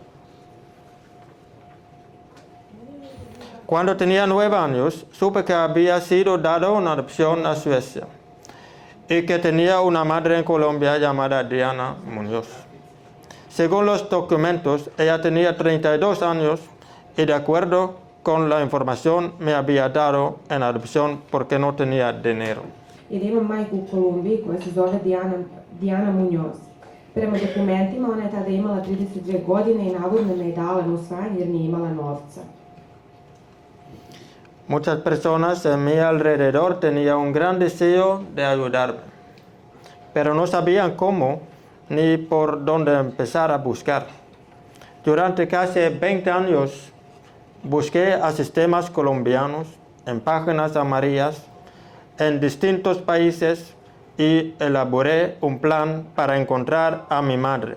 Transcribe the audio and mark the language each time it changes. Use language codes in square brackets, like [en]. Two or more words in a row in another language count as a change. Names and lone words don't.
[es] Cuando tenía 9 años, supe que había sido dado una adopción a Suecia y que tenía una madre en Colombia llamada Diana Muñoz. Según los documentos, ella tenía 32 años y de acuerdo con la información me había dado en adopción porque no tenía dinero. [sr] I da imam majku u Kolumbiji koja se zove Diana Muñoz. Prema dokumentima ona je tada imala 32 godine i navodno me je dala na usvajanje jer nije imala novca. [es] Muchas personas en mi alrededor tenían un gran deseo de ayudarme, pero no sabían cómo ni por dónde empezar a buscar. Durante casi 20 años busqué a sistemas colombianos en páginas amarillas en distintos países y elaboré un plan para encontrar a mi madre.